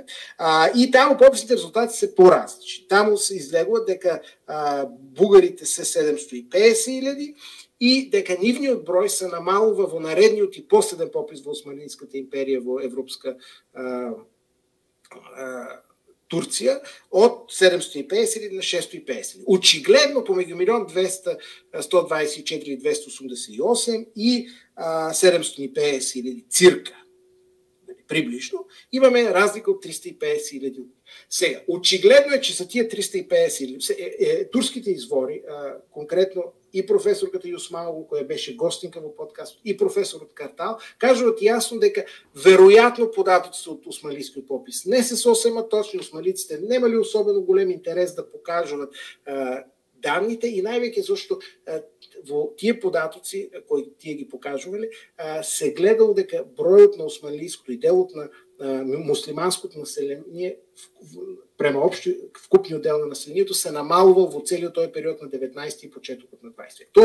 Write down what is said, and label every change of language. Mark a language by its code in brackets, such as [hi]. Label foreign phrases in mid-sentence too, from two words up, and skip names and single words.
[mk] И таму пописните резултати се поразлични. Таму се излегува дека бугарите се 750 000 и дека нивниот број се намалува во наредниот и последен попис во Османлинската империја во Европска Турция от 750 на 650. Очигледно помежду 1 124 288 и 750 хиляди цирка, приблизно, имаме разлика от 350 хиляди. [bg] Сега, очигледно е, че са тия 350 хиляди. [mk] Турските извори, конкретно и професорката Юсманова, koja беше гостинка в подкаст, и професорът Картал, кажат ясно дека вероятно податоците от османлийскиот попис не се сосема точно, османлиците немали особено голем интерес да покажат данните и най-веќе зашто во тие податоци кои тие ги покажувале се гледало дека бројот на османлийското и делот на муслиманското население према општо вкупниот дел на населението се намалува во целиот тој период на 19 и почетокот на 20 век.